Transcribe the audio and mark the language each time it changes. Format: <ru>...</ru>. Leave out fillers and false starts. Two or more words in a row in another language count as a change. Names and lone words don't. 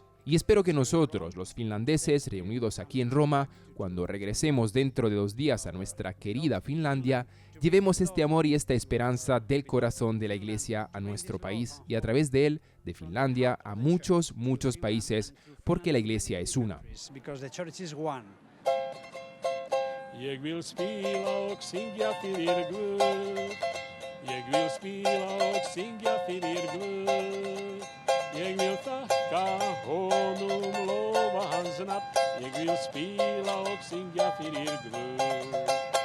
<es>Y espero que nosotros, los finlandeses reunidos aquí en Roma, cuando regresemos dentro de 2 días a nuestra querida Finlandia, llevemos este amor y esta esperanza del corazón de la Iglesia a nuestro país y a través de él, de Finlandia, a muchos, muchos países, porque la Iglesia es una.</es> <sv>Jeg vil spela och sjunga för er glöd. Jag vill spela och sjunga för er glöd. Jag vill tacka honom, lova hans natt. Jag vill spela och sjunga för er glöd.</sv>